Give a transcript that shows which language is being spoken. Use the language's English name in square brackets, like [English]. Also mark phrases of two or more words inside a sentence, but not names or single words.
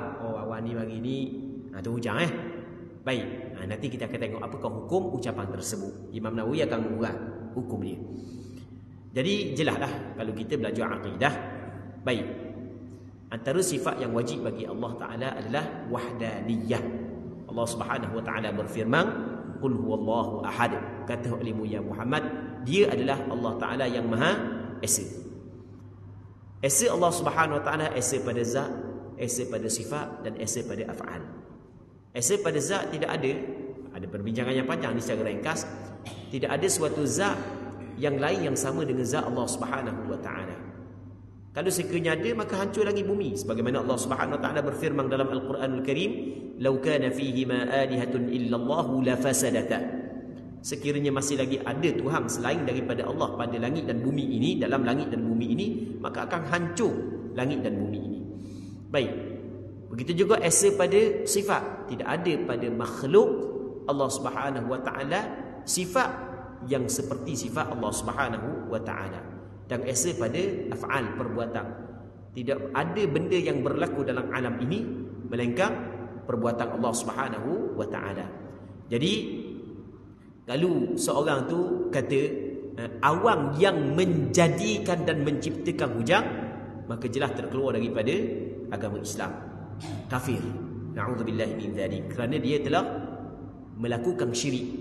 [Malay] Oh, awan ni pagi ni tu hujan Baik. Nanti kita akan tengok apakah hukum ucapan tersebut. Imam Nawawi akan mengurat hukum dia. Jadi jelaslah kalau kita belajar akidah. Baik. Antara sifat yang wajib bagi [Arabic] الله تعالى [Malay] adalah wahdaniyah. [Arabic] الله سبحانه وتعالى [Malay] berfirman, [Arabic] قل هو الله أحد. [Malay] Kata olehmu ya Muhammad, dia adalah [Arabic] الله تعالى [Malay] yang Maha Esa. Esa [Arabic] الله سبحانه وتعالى, [Malay] esa pada zat, esa pada sifat dan esa pada af'al. Esa pada zat tidak ada perbincangan yang panjang ni secara ringkas. Tidak ada suatu zat yang lain yang sama dengan zat [Arabic] الله سبحانه وتعالى. [Malay] Kalau sekiranya ada, maka hancur lagi bumi. Sebagaimana [Arabic] الله سبحانه وتعالى [Malay] berfirman dalam [Arabic] القرآن الكريم, "لو كان فيهما آلهة إلا الله لفسدتا." [Malay] Sekiranya masih lagi ada Tuhan selain daripada Allah pada langit dan bumi ini, dalam langit dan bumi ini, maka akan hancur langit dan bumi ini. Baik. Begitu juga esa pada sifat. Tidak ada pada makhluk [Arabic] الله سبحانه وتعالى [Malay] sifat yang seperti sifat [Arabic] الله سبحانه وتعالى. [Malay] Dan esa pada af'al, perbuatan. Tidak ada benda yang berlaku dalam alam ini melainkan perbuatan [Arabic] الله سبحانه وتعالى. [Malay] Jadi kalau seorang tu kata awan yang menjadikan dan menciptakan hujan, maka jelas terkeluar daripada agama Islam. Kafir. [Arabic] نعوذ بالله من ذلك. [Malay] Kerana dia telah melakukan syirik.